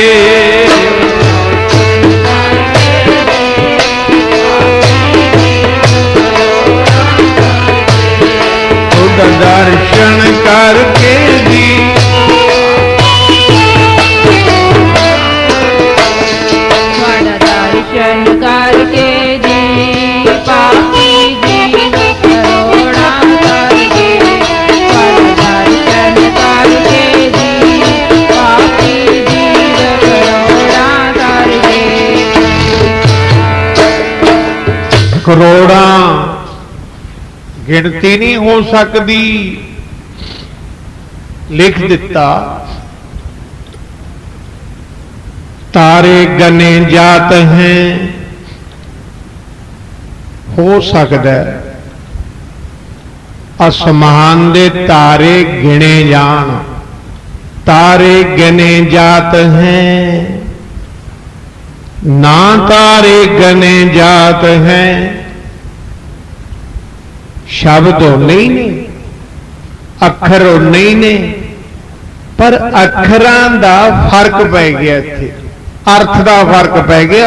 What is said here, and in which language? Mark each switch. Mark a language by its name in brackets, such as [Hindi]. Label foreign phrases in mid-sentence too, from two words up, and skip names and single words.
[Punjabi] ਦਰਸ਼ਨ ਕਰਕੇ ਜੀ ਦਰਸ਼ਨ ਕਰਕੇ ਜੀ ਪਾਪੀ ਜੀਵ ਕਰੋੜਾ ਕਰਕੇ। ਦਰਸ਼ਨ ਕਰਕੇ ਜੀ ਪਾਪੀ ਜੀਵ ਕਰੋੜਾ ਕਰਕੇ। ਕਰੋੜਾ ਗਿਣਤੀ ਨਹੀਂ ਹੋ ਸਕਦੀ, ਲਿਖ ਦਿੱਤਾ। ਤਾਰੇ ਗਿਣੇ ਜਾਤ ਹੈਂ, ਹੋ ਸਕਦਾ ਹੈ ਆਸਮਾਨ ਦੇ ਤਾਰੇ ਗਿਣੇ ਜਾਣ। ਤਾਰੇ ਗਿਣੇ ਜਾਤ ਹੈਂ, ਨਾ ਤਾਰੇ ਗਿਣੇ ਜਾਤ ਹੈਂ। ਸ਼ਬਦ ਉਨ੍ਹੇ ਹੀ ਨੇ, ਅੱਖਰ ਉਨ੍ਹੇ ਹੀ ਨੇ, ਪਰ ਅੱਖਰਾਂ ਦਾ ਫ਼ਰਕ ਪੈ ਗਿਆ ਇੱਥੇ, ਅਰਥ ਦਾ ਫ਼ਰਕ ਪੈ ਗਿਆ।